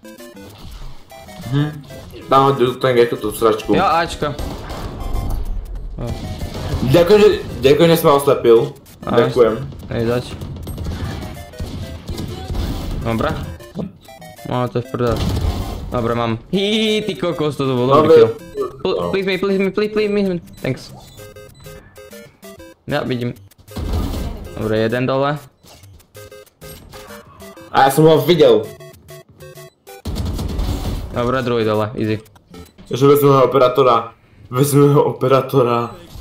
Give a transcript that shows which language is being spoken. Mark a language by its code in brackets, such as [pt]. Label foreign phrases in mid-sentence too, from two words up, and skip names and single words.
[sk] Dám ho ten gate, tú sračku. Jo, Ačka. Ďakujem, že si ma oslepil. Ďakujem. Hej, zač. Dobre. No, to je v prdel. Dobre, mám. Hihihi, ty kokos, toto bol dobrý kill. [en] Please me. Thanks. [sk] Ja, vidím. Dobre, jeden dole. A ja som ho videl. Dobre, druhý dole, easy. Že vezmeme operátora. Vezmeme operátora.